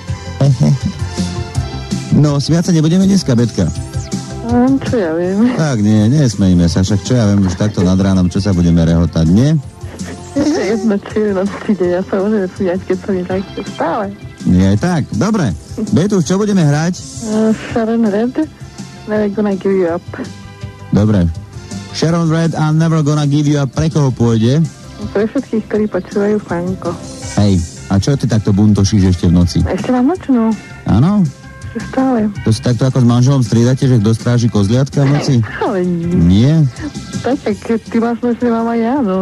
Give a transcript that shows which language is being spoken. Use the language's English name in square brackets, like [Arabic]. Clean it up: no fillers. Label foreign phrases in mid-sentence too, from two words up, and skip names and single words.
[Slovak] No, smiať sa nebudeme dneska, Betka. Čo ja viem. Tak, nie, nesmejme sa, však čo ja viem, už takto nad ránom, čo sa budeme rehotať, nie? Jedno, či je noc deň, ja sa môžem smiať, keď som je tak stále. Nie, tak, dobre. Betuš, čo budeme hrať? Sharon Red, Never Gonna Give You Up. Dobre. Sharon Red a Never Gonna Give You Up, pre koho pôjde? Pre všetkých, ktorí počúvajú Fanko. Hej, a čo ty takto buntošíš ešte v noci? Ešte mám nočnú. Áno? Stále. To si takto ako s manželom striedate, že kto stráži kozliatka v noci? Ale Nie? tak, ty máš nočné, mám aj ja, no.